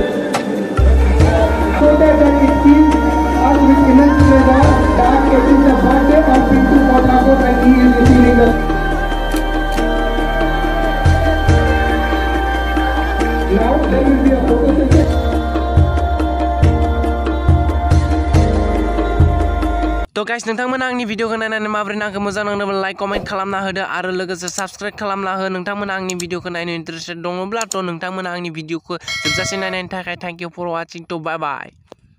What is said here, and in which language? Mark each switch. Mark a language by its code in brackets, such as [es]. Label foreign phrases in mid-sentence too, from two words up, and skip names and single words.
[en] So that it feels us with immense pleasure that it is the birthday of Pintu Motlako and he is receiving the. Now there will be a photo session. [brx] तो गाइस नोंथांमोना आंनि भिडिअखौ नायनानै माबोरै नांखो मोजां नांदोंब्ला [en] like comment [brx] खालामना होदो आरो लोगोसे साबस्क्राइब खालामना हो नोंथांमोना आंनि भिडिअखौ नायनो इन्टारेस्टेड दङब्ला थ' नोंथांमोना आंनि भिडिअखौ जोबजासिम नायनायनि थाखाय [en] thank you for watching [brx] थ' [en] bye bye.